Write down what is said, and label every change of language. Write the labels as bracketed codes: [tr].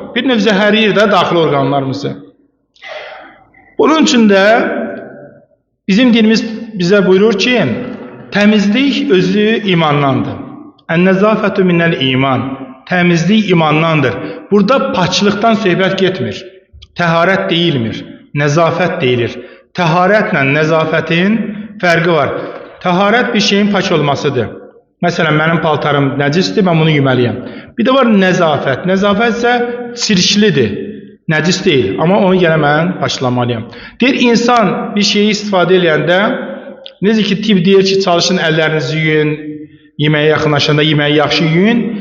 [az] Bir növ zəhərləyir də daxili orqanlarımızı. Bunun üçün də bizim dinimiz bizə buyurur ki, təmizlik özü imandandır. [ar] Ən-nəzafətü minəl iman. [az] Təmizlik imandandır. Burada paçlıqdan söhbət getmir. Təharət deyilmir. Nəzafət deyilir. Təharətlə nəzafətin fərqi var. Təharət bir şeyin paç olmasıdır. Məsələn, mənim paltarım nəcisdir, mən bunu yeməliyəm. Bir də var nəzafət. Nəzafət isə çirklidir. Nəcis deyil. Amma onu yenə mən paçlamalıyam. Deyir, insan bir şeyi istifadə edəndə, necə ki, tibb deyir ki, çalışın əllərinizi yuyun, yeməyə yaxınlaşanda yeməyi yaxşı yuyun.